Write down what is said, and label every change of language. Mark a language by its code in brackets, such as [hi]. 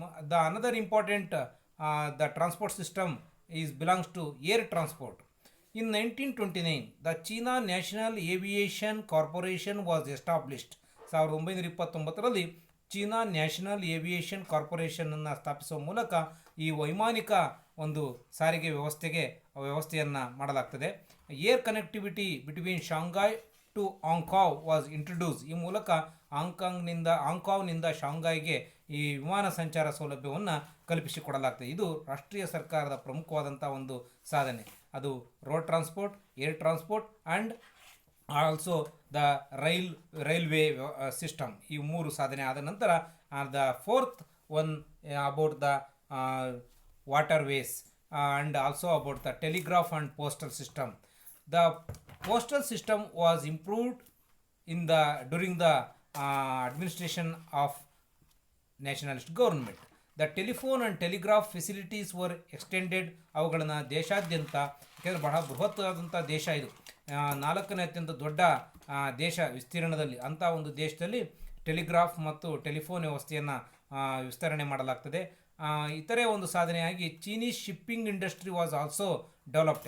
[en] The another important the transport system is belongs to air transport. In 1929, the China National Aviation Corporation was established. [kn] 1929ರಲ್ಲಿ China national aviation ಕಾರ್ಪೊರೇಷನನ್ನು ಸ್ಥಾಪಿಸುವ ಮೂಲಕ ಈ ವೈಮಾನಿಕ ಒಂದು ಸಾರಿಗೆ ವ್ಯವಸ್ಥೆಯನ್ನು ಮಾಡಲಾಗ್ತದೆ. [en] Air connectivity between Shanghai to Hankow was introduce. [kn] ಈ ಮೂಲಕ ಆಂಕಾವ್ನಿಂದ ಶಾಂಘಾಯ್ಗೆ ಈ ವಿಮಾನ ಸಂಚಾರ ಸೌಲಭ್ಯವನ್ನು ಕಲ್ಪಿಸಿಕೊಡಲಾಗ್ತದೆ. ಇದು ರಾಷ್ಟ್ರೀಯ ಸರ್ಕಾರದ ಪ್ರಮುಖವಾದಂಥ ಒಂದು ಸಾಧನೆ. [en] ಅದು road transport, air transport and also the railway system. [kn] ಈ 3 ಸಾಧನೆ ಆದ ನಂತರ [en] The fourth one about the waterways and also about the telegraph and postal system. ದ postal system was improved during the administration of nationalist government. The telephone and telegraph facilities were extended. [kn] ಅವುಗಳನ್ನು ದೇಶಾದ್ಯಂತ, ಯಾಕೆಂದರೆ ಬಹಳ ಬೃಹತ್ತಾದಂಥ ದೇಶ ಇದು, 4ನೇ ಅತ್ಯಂತ ದೊಡ್ಡ ದೇಶ ವಿಸ್ತೀರ್ಣದಲ್ಲಿ. ಅಂಥ ಒಂದು ದೇಶದಲ್ಲಿ ಟೆಲಿಗ್ರಾಫ್ ಮತ್ತು ಟೆಲಿಫೋನ್ ವ್ಯವಸ್ಥೆಯನ್ನು ವಿಸ್ತರಣೆ ಮಾಡಲಾಗ್ತದೆ. ಇತರೆ ಒಂದು ಸಾಧನೆಯಾಗಿ [en] Chinese shipping industry was also developed.